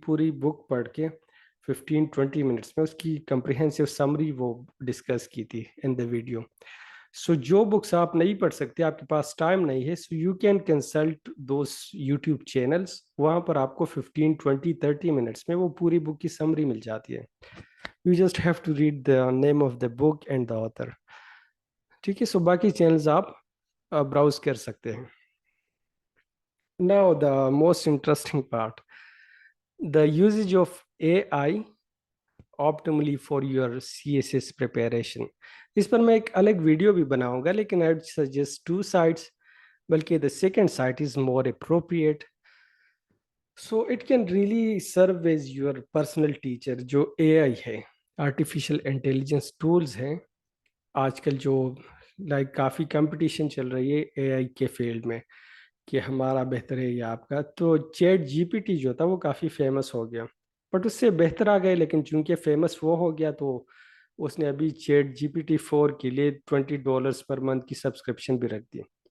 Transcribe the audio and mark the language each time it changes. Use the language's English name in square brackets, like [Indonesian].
[Urdu] پوری بک پڑھ کے 15-20 منٹس میں اس کی کمپریہنسو سمری وہ ڈسکس کی تھی ان دا ویڈیو. سو جو بکس آپ نہیں پڑھ سکتے, آپ کے پاس ٹائم نہیں ہے, [English] So you can consult those YouTube channels. [Urdu] وہاں پر آپ کو 15-20-30 منٹس میں وہ پوری بک کی سمری مل جاتی ہے. [English] You just have to read the name of the book and the author. [Urdu] ٹھیک ہے. سو باقی چینلز آپ براؤز کر سکتے ہیں. [English] Now the most interesting part, the usage of A I optimally for your CSS preparation. [Urdu] اس پر میں ایک الگ ویڈیو بھی بناؤں گا, لیکن [English] I would suggest 2 sites, [Urdu] بلکہ [English] the second site is more appropriate. So it can really serve as your personal teacher. [Urdu] جو AI ہے, artificial intelligence tools ہیں آج کل, جو لائک کافی کمپٹیشن چل رہی ہے اے آئی کے فیلڈ میں کہ ہمارا بہتر ہے یا آپ کا. تو چیٹ جی پی ٹی جو تھا وہ کافی فیمس ہو گیا, بٹ اس سے بہتر آ گئے, لیکن چونکہ فیمس وہ ہو گیا تو اس نے ابھی چیٹ جی پی ٹی 4 کے لیے $20 پر منتھ کی سبسکرپشن بھی رکھ دی.